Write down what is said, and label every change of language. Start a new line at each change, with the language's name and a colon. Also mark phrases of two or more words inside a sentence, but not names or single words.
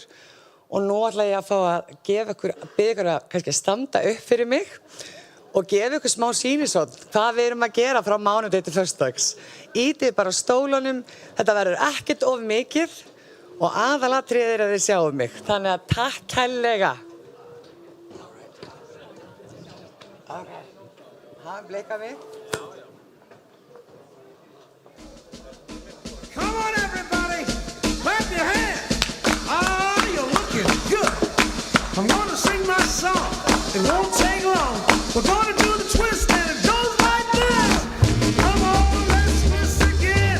Icelandic: Og nú ætla ég að fá að gefa ykkur, biðja ykkur að kannski standa upp fyrir mig og gefa ykkur smá sýnisótt hvað við erum að gera frá mánudegi til föstudags. Ítið bara stólunum, þetta verður ekkert of mikið. Og aðalatriðið að þið sjáum mig. Þannig að takk kærlega. Ok. Það bleika við.
English: Come on everybody, clap your hands. Oh, you're looking good. I'm gonna sing my song. It won't take long. We're gonna do the twist and it goes like this. Come on, let's twist again.